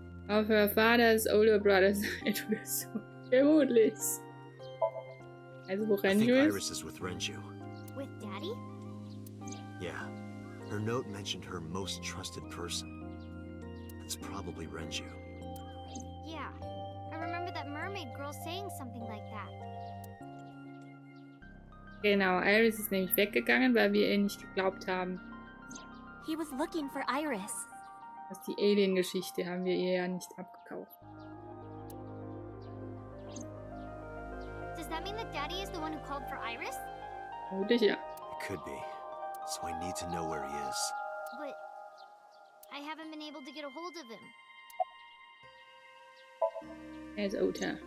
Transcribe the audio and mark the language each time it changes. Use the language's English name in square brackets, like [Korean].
[German] Auf [English] her father's older brother's side [German] oder so. Vermutlich. Also wo [English] I think Renju Iris [German] ist? [English] is with Renju. With Daddy? Yeah. Her note mentioned her most trusted person. That's probably Renju. Yeah. I remember that mermaid girl saying something like that. [German] Genau, Iris ist nämlich weggegangen, weil wir ihr nicht geglaubt haben. [English] He was looking for Iris. [German] Das die Alien-Geschichte haben wir ihr ja nicht abgekauft. [English] Does that mean that Daddy is the one who called for Iris? [German] Vermutlich ja. [English] It could be. So I need to know where he is. But I haven't been able to get a hold of him. There's Ota.